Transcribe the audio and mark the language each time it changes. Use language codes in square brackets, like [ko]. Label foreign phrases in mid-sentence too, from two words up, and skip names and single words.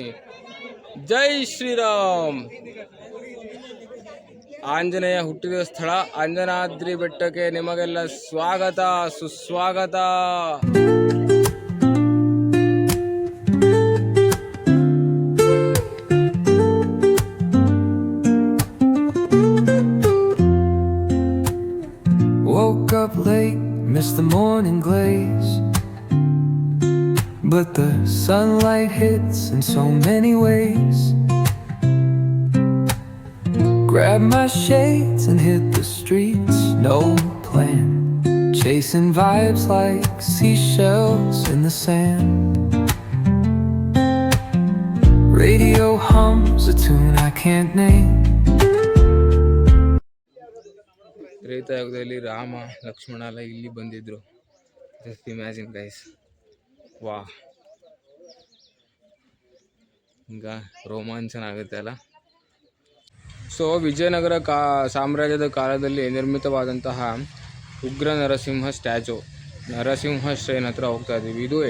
[hi] जय श्रीराम. [kn] ಆಂಜನೇಯ ಹುಟ್ಟಿದ ಸ್ಥಳ ಅಂಜನಾದ್ರಿ ಬೆಟ್ಟಕ್ಕೆ ನಿಮಗೆಲ್ಲ ಸ್ವಾಗತ ಸುಸ್ವಾಗತ. [en] Woke up late, missed the morning glaze, but the sunlight hits in so many ways. Grabbed my shades and hit the streets, no plan, chasing vibes like seashells in the sand. Radio hums a tune I can't name. [kn] ತ್ರೇತಾಯುಗದಲ್ಲಿ ರಾಮ ಲಕ್ಷ್ಮಣ ಎಲ್ಲ ಇಲ್ಲಿ ಬಂದಿದ್ರು. [en] just imagine guys. [kn] ವಾ, ಈಗ ರೋಮಾಂಚನ ಆಗುತ್ತೆ ಅಲ್ಲ. ಸೊ ವಿಜಯನಗರ ಸಾಮ್ರಾಜ್ಯದ ಕಾಲದಲ್ಲಿ ನಿರ್ಮಿತವಾದಂತಹ ಉಗ್ರ ನರಸಿಂಹ ಸ್ಟ್ಯಾಚು, ನರಸಿಂಹ ಶ್ರೇನ್ ಹತ್ರ ಹೋಗ್ತಾ ಇದ್ದೀವಿ.